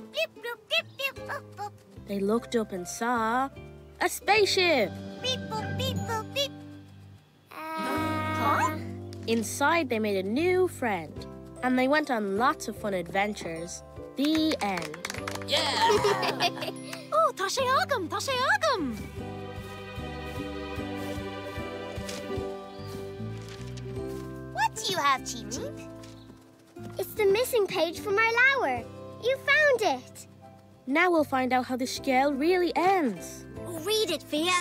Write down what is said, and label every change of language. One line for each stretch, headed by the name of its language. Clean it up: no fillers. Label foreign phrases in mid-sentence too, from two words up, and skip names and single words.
English: Beep, boop, beep, beep, boop, boop. They looked up and saw a spaceship. Beep, boop, beep, boop, beep. Inside, they made a new friend, and they went on lots of fun adventures. The end. Yeah!
Irish: Oh, tá sé agam, tá sé agam.
English: What do you have, Cheep Cheep? It's the missing page from our lower. You found it. Now we'll find out how the scale really ends. Read it, Fia.